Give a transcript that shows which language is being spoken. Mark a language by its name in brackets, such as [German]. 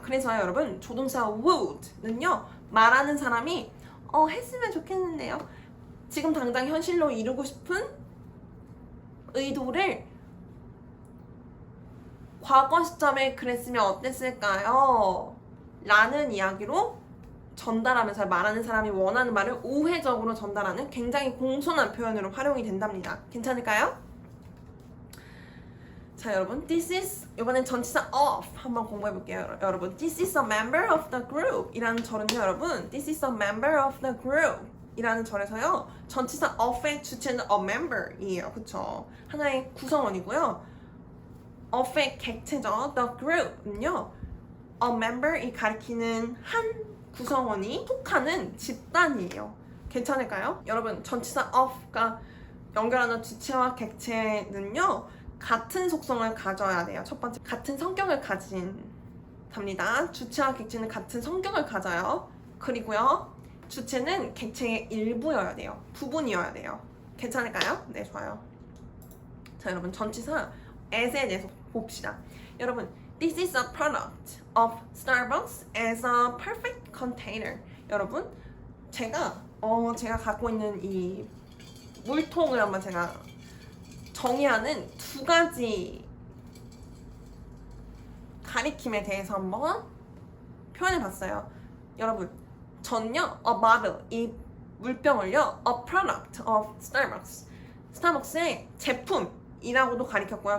[Korean] 그래서 여러분 조동사 would는요 말하는 사람이 했으면 좋겠는데요 지금 당장 현실로 이루고 싶은 의도를 과거 시점에 그랬으면 어땠을까요? 라는 이야기로 전달하면서 말하는 사람이 원하는 말을 우회적으로 전달하는 굉장히 공손한 표현으로 활용이 된답니다. 괜찮을까요? 자 여러분 [English] this is [Korean] 이번엔 전치사 of 한번 공부해 볼게요. [English] 여러분 this is a member of the group [Korean] 이라는 절은요 여러분 [English] this is a member of the group [Korean] 이라는 절에서요 전치사 of의 주체는 [English] a member 이에요. [Korean] 그쵸? 하나의 구성원이고요 of의 객체죠. the group은요 a member 이 가리키는 한 구성원이 속하는 집단이에요. 괜찮을까요? 여러분 전치사 of가 연결하는 주체와 객체는요 같은 속성을 가져야 돼요. 첫 번째 같은 성격을 가진답니다. 주체와 객체는 같은 성격을 가져요. 그리고요 주체는 객체의 일부여야 돼요. 부분이어야 돼요. 괜찮을까요? 네 좋아요. 자 여러분 전치사 as에 대해서 봅시다. [English] 여러분 This is a product of Starbucks as a perfect container. [Korean] 여러분 제가 갖고 있는 이 물통을 한번 제가 정의하는 두 가지 가리킴에 대해서 한번 표현해 봤어요. 여러분 전요 a bottle 이 물병을요 [English] a product of Starbucks [Korean] 스타벅스의 제품이라고도 가리켰고요.